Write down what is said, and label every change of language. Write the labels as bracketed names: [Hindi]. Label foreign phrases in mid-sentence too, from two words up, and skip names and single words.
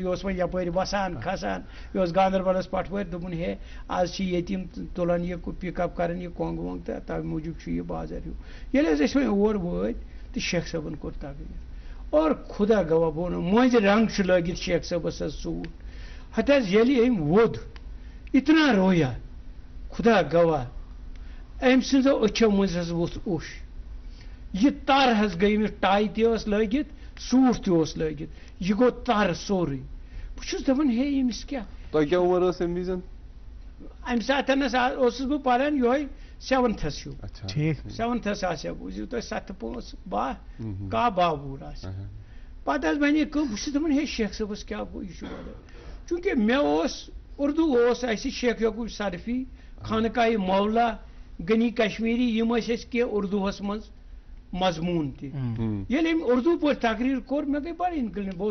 [Kashmiri] اوس وۄنۍ یپٲرۍ وسان کھسان یہِ اوس گاندربلس پٹوٲرۍ دوٚپُن ہے آز چھِ ییٚتہِ یِم تُلان یہِ پِک اپ کران یہِ کۄنٛگ وۄنٛگ تہٕ تَمہِ موٗجوٗب چھُ یہِ بازر ہیوٗ ییٚلہِ حظ أسۍ وۄنۍ اور وٲتۍ تہٕ شیخ صٲبن کوٚر تقریٖر اور خدا گواہ بہٕ وَنو مٔنٛزۍ رنٛگ چھُ لٲگِتھ شیخ صٲبس حظ سوٗٹ ہتہٕ حظ ییٚلہِ أمۍ ووٚد [Urdu] اتنا رویا [Kashmiri] خدا گواہ أمۍ سٕنٛزو أچھو منٛزۍ حظ ووٚتھ اوٚش یہِ تر حظ گٔے أمِس ٹاے تہِ ٲس لٲگِتھ سوٗٹ تہِ اوس لٲگِتھ یہِ گوٚو تر سورُے بہٕ چھُس دپان ہے أمِس کیٛاہ امہِ ساتہٕ اوسُس بہٕ پران یِہوے 7تھس ہیوٗ 7تھس آسہِ ہا بوٗزِو تُہۍ 7 5 12 کاہ 12 وُہُر آسہِ پتہٕ حظ بنے کٲم بہٕ چھُس دپان ہے شیخ صٲبس کیٛاہ گوٚو یہِ چھُ وَنان چوٗنٛکہِ مےٚ اوس اُردو اوس اَسہِ شیخ یعقوٗب صرفی خانقاہِ مولا غنی کشمیٖری یِم ٲسۍ اَسہِ کینٛہہ اُردوٗہس منٛز مضموٗن تہِ ییٚلہِ أمۍ اُردو پٲٹھۍ تقریٖر کوٚر مےٚ گٔے بڑٕ اِنکلِن بہٕ